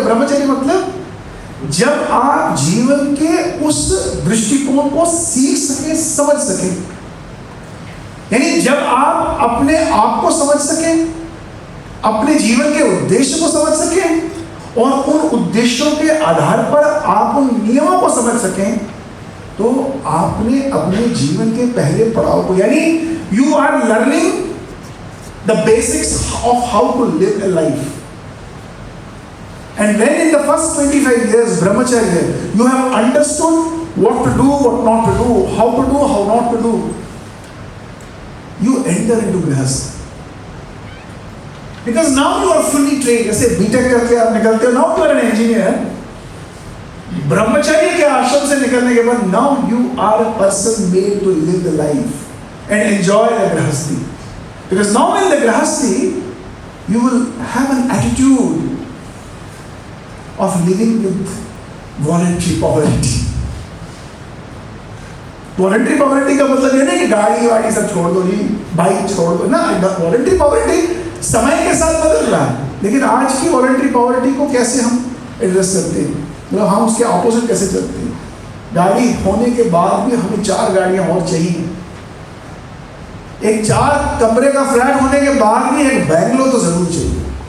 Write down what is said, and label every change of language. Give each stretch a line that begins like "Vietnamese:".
Hindi: ब्रह्मचर्य मतलब जब आप जीवन के उस दृष्टिकोण को सीख सके, समझ सके, यानी जब आप अपने आप को समझ सके, अपने जीवन के उद्देश्य को समझ सके और उन उद्देश्यों के आधार पर आप उन नियमों को समझ सकें, तो आपने अपने जीवन के पहले पड़ाव को, यानी
English: You are learning the basics of how to live a life. And when in the first 25 years brahmacharya you have understood what to do, what not to do, how to do, how not to do, you enter into grihastha. Because now you are fully trained.
Hindi: जैसे BTech करके आप निकलते हो,
English: now you are an engineer.
Hindi: ब्रह्मचर्य के आश्रम से निकलने के बाद
English: now you are a person made to live the life and enjoy the grihasthi. Because now in the grihasthi, you will have an attitude of living with voluntary poverty.
Hindi: Voluntary poverty का मतलब ये नहीं कि गाड़ी वाड़ी सब छोड़ दो जी, बाइक छोड़ दो ना। voluntary poverty समय के साथ बदल रहा है, लेकिन आज की voluntary poverty को कैसे हम एड्रेस करते हैं, मतलब हम उसके ऑपोजिट कैसे चलते हैं? गाड़ी होने के बाद भी हमें 4 गाड़ियां और चाहिए। एक 4 कमरे का फ्लैट होने के बाद भी एक बैंगलो तो जरूर चाहिए।